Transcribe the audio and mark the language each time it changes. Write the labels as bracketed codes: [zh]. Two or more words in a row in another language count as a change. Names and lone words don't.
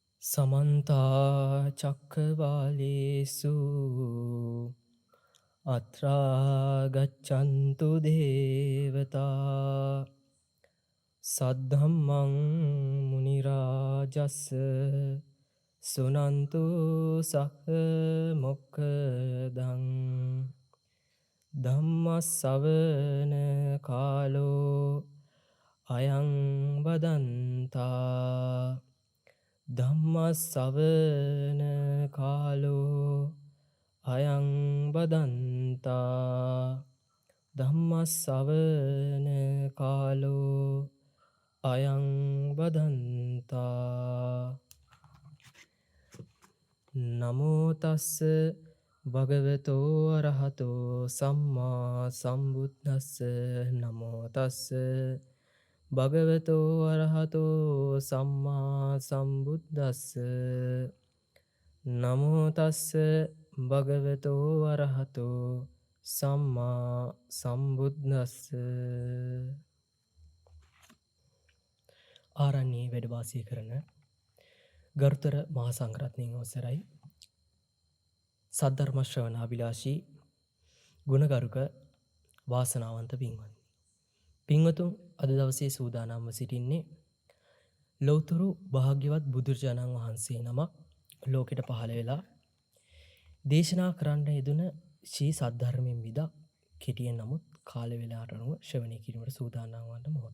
[pi] समन्ता चक्रवालेषु अत्रा गच्छन्तु देवता सद्धम्मं मुनिराजस् सुनन्तु सक्मुखदं ධම්මස්සවන කාලෝ අයං වදන්තා ධම්මස්සවන කාලෝ අයං වදන්තා ධම්මස්සවන කාලෝ අයං වදන්තා නමෝ තස්ස භගවතෝ අරහතෝ සම්මා සම්බුද්දස්ස නමෝ තස්ස භගවතෝ අරහතෝ සම්මා සම්බුද්දස්ස නමෝ තස්ස භගවතෝ අරහතෝ සම්මා සම්බුද්දස්ස [si] ආරණ්‍යයේ වැඩ වාසය කරන ගරුතර මහා සංඝරත්නයන් අවසරයි සද්ධර්ම ශ්‍රවණාභිලාෂී ගුණගරුක වාසනාවන්ත පින්වත්නි. පින්වතුන් අද දවසේ සූදානම්ව සිටින්නේ ලෞතුරු භාග්‍යවත් බුදුරජාණන් වහන්සේ නමක් ලෝකෙට පහළ වෙලා දේශනා කරන්න යෙදුන ශ්‍රී සද්ධර්මයෙන් විදක් කෙටියෙන් නමුත් කාල වේලාවට අනුව ශ්‍රවණය කිරීමට සූදානම් වන මොහොත.